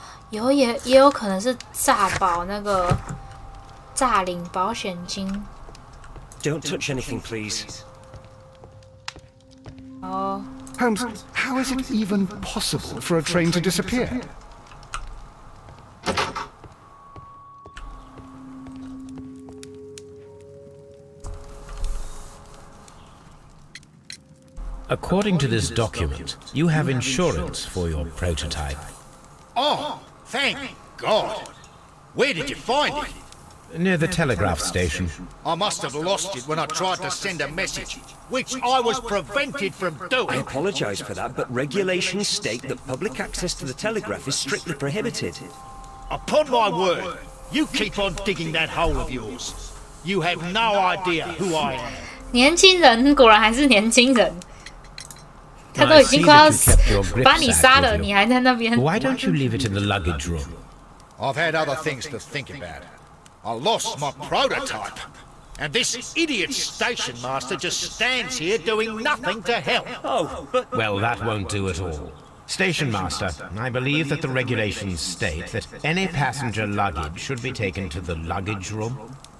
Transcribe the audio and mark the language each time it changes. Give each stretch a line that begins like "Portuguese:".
Chinese: 也有可能是诈保那个诈领保险金。
English: Don't touch anything, please. Oh. Holmes, how is it even possible for a train to disappear? According to this document, you have insurance for your prototype. Oh, thank God. Where did you find it? Near the telegraph station. I must have lost it when I tried to send a message, which I was prevented from doing. I apologise for that, but regulations state that public access to the telegraph is strictly prohibited. Upon my word, you keep on digging that hole of yours. You have no idea who I am.
Chinese: 年轻人果然还是年轻人，他都已经快要把你杀了，你还在那边。
English: Why don't you leave it in the luggage room? I've had other things to think about. I lost my prototype, and this idiot station master just stands here doing nothing to help. Oh, but... Well, that won't do at all. Station master, I believe that the regulations state that any passenger luggage should be taken to the luggage room.